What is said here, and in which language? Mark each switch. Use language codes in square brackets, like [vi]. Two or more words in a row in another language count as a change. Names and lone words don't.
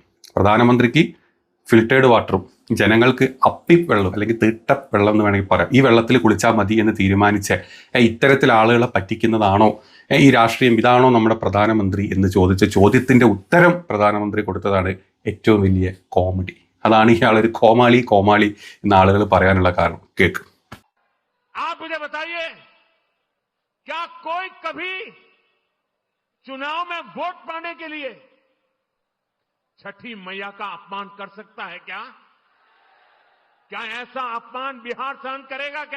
[ml] പ്രധാനമന്ത്രിക്ക് [en] filtered waterum [ml] ജനങ്ങൾക്ക് അപ്പി വെള്ളം അല്ലെങ്കിൽ തീട്ട വെള്ളം എന്ന് വേണമെങ്കിൽ പറയാം, ഈ വെള്ളത്തിൽ കുളിച്ചാൽ മതി എന്ന് തീരുമാനിച്ച ഇത്തരത്തിൽ ആളുകളെ പറ്റിക്കുന്നതാണോ ഈ രാഷ്ട്രീയം? ഇതാണോ നമ്മുടെ പ്രധാനമന്ത്രി എന്ന് ചോദിച്ച ചോദ്യത്തിന്റെ ഉത്തരം പ്രധാനമന്ത്രി കൊടുത്തതാണ് ഏറ്റവും വലിയ കോമഡി. അതാണ് ഇയാളൊരു കോമാളി എന്ന ആളുകൾ പറയാനുള്ള കാരണം. കേക്ക്. [hi] आप मुझे बताइए, क्या कोई कभी चुनाव में वोट पाने के लिए छठी मैया का अपमान कर सकता है क्या? क्या ऐसा अपमान बिहार सहन करेगा क्या?